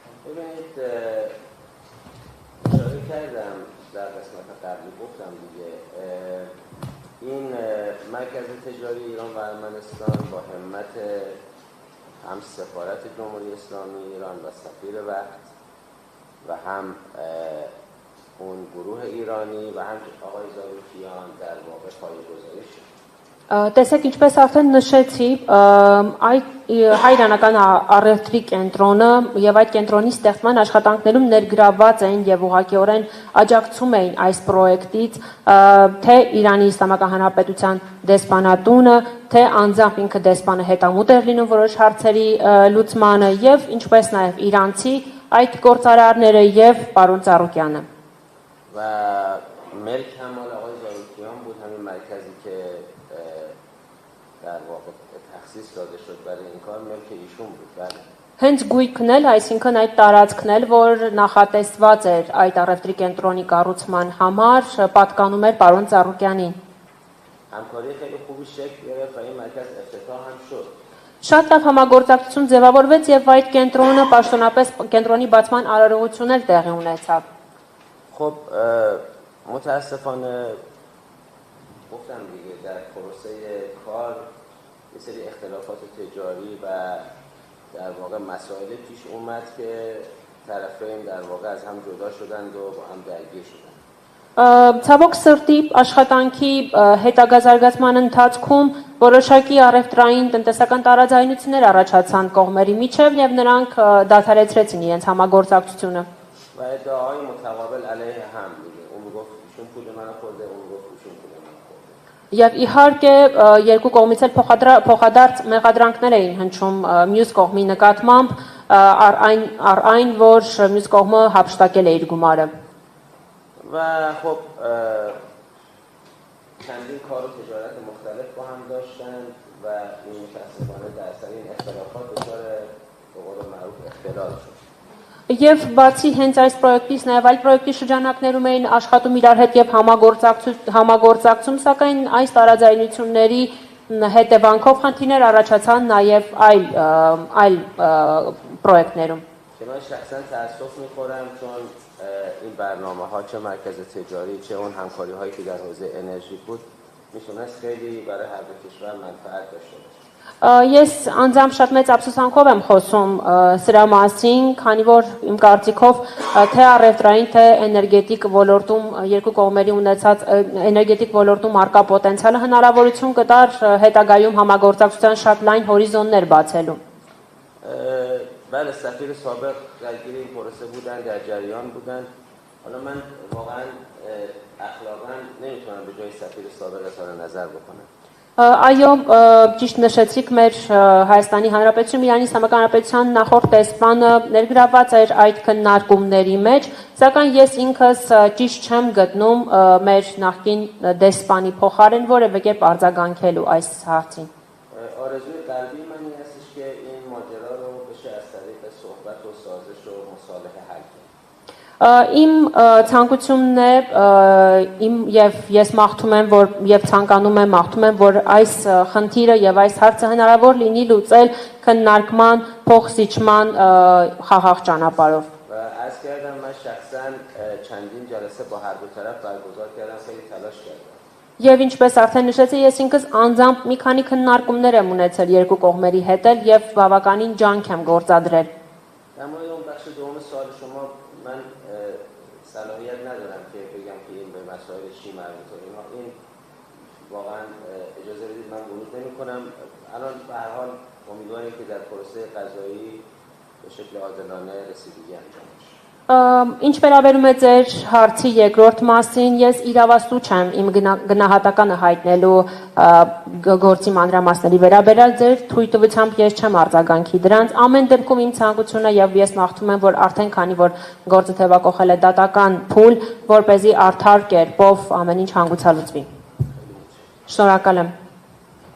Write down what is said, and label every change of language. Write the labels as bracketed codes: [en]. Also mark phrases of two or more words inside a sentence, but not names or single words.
[fa] ببینید اشاره کردم در قسمت قبلی گفتم دیگه این مرکز تجاری ایران و ارمنستان با همت هم سفارت جمهوری اسلامی ایران و سفیر وقت و هم اون گروه ایرانی و هم آقای زاروکیان در واقع پایه‌گذاری شد. [hy] Տեսեք, ինչպես արդեն նշեցի, այդ հայրենական առևտրի կենտրոնը եւ այդ կենտրոնի ստեղծման աշխատանքներում ներգրավված էին եւ ուղղակիորեն աջակցում էին այս պրոյեկտից թե Իրանի Իսլամական Հանրապետության դեսպանատունը, թե անձամբ ինքը դեսպանը հետամուտ էր լինում որոշ հարցերի լուծմանը եւ ինչպես նաեւ իրանցի այդ գործարարները եւ պարոն Ծառուկյանը. [fa] و ملک هم مال آقای زاروکیان بود همین مرکزی که در واقع تخصیص داده شد برای این کار ملک ایشون بود. بله. [hy] Հենց գույքն էլ, այսինքն այդ տարածքն էլ, որ նախատեսված էր այդ առևտրի կենտրոնի կառուցման համար, պատկանում էր պարոն Ծառուկյանին. [fa] همکاری خیلی خوبی شکل گرفت و این مرکز افتتاح هم شد. [hy] Շատ լավ համագործակցություն ձևավորվեց եւ այդ կենտրոնը պաշտոնապես կենտրոնի բացման արարողություններ տեղի ունեցավ. [fa] خب متاسفانه گفتم دیگه در پروسه کار یه سری اختلافات تجاری و در واقع مسائل پیش اومد که طرفین در واقع از هم جدا شدند و با هم درگیر شدند. [hy] Ցավոք սրտի աշխատանքի հետագա զարգացման ընթացքում որոշակի առևտրային տնտեսական տարաձայնություններ առաջացան կողմերի միջև եւ նրանք դադարեցրեցին իրենց համագործակցությունը. [fa] و ادعاهای متقابل علیه هم دیگه اون میگفت ایشون پول منو خورده اون میگفت ایشون پول منو خورده. [hy] Եվ իհարկե երկու կողմից էլ փոխադարձ մեղադրանքներ էին հնչում մյուս կողմի նկատմամբ առ այն որ մյուս կողմը հափշտակել է իր գումարը. [fa] و خب چندین کار و تجارت مختلف با هم داشتن و این متاسفانه در اثر این اختلافات دچار به قول معروف اختلال شد. [hy] Եվ բացի հենց այս պրոյեկտից նաև այլ պրոյեկտի շրջանակներում էին աշխատում իրար հետ եւ համագործակցում, սակայն այս տարաձայնությունների հետևանքով խնդիրներ առաջացան նաև այլ պրոյեկտներում. [fa] که من شخصا تأسف میخورم چون این برنامه ها چه مرکز تجاری چه اون همکاری هایی که در حوزه انرژی بود میتونست خیلی برای هر دو کشور منفعت داشته باشه. [hy] Ես անձամբ շատ մեծ ափսոսանքով եմ խոսում սրա մասին, քանի որ իմ կարծիքով թե առևտրային, թե էներգետիկ ոլորտում երկու կողմերի ունեցած էներգետիկ ոլորտում արկա պոտենցիալը հնարավորություն կտար հետագայում համագործակցության շատ լայն հորիզոններ բացելու. [fa] بله سفیر سابق درگیر این پروسه بودن در جریان بودن. حالا من واقعا اخلاقا نمیتونم به جای سفیر سابق اظهار نظر بکنم. [hy] Այո, ճիշտ նշեցիք մեր Հայաստանի Հանրապետությունում Իրանի Իսլամական Հանրապետության նախորդ դեսպանը ներգրավված էր այդ քննարկումների մեջ, սակայն ես ինքս ճիշտ չեմ գտնում մեր նախկին դեսպանի փոխարեն որևէ կերպ արձագանքելու այս հարցին. [fa] آرزوی قلبی من این هستش که این ماجرا رو بشه از طریق صحبت و سازش و مصالحه حل کرد. [hy] Իմ ցանկությունն է եւ ես մաղթում եմ որ եւ ցանկանում եմ մաղթում եմ որ այս խնդիրը եւ այս հարցը հնարավոր լինի լուծել քննարկման փոխզիջման խաղաղ ճանապարհով. [fa] و عرض کردم من شخصا چندین جلسه با هر دو طرف برگزار کردم خیلی تلاش کردم. [hy] Եվ ինչպես արդեն նշեցի, ես ինքս անձամբ մի քանի քննարկումներ եմ ունեցել երկու կողմերի հետ եւ բավականին ջանք եմ գործադրել. [fa] در مورد اون بخش دوم سوال شما من صلاحیت ندارم که بگم که این به مسائل چی مربوطه اینها این واقعا اجازه بدید من ورود نمی‌کنم الان به هر حال امیدواریم که در پروسه قضایی به شکل عادلانه رسیدگی انجام بشه. [hy] Ինչ վերաբերում է ձեր հարցի երկրորդ մասին, ես իրավասու չեմ իմ գնահատականը հայտնելու գործի մանրամասների վերաբերյալ ձեր թույլտվությամբ ես չեմ արձագանքի դրանց ամեն դեպքում իմ ցանկությունը եւ ես մաղթում եմ որ արդեն քանի որ գործը թեւակողել է դատական փուլ, որ เป զի արդար կերպով ամեն ինչ հանգուցալուծվի։ Շնորհակալ եմ։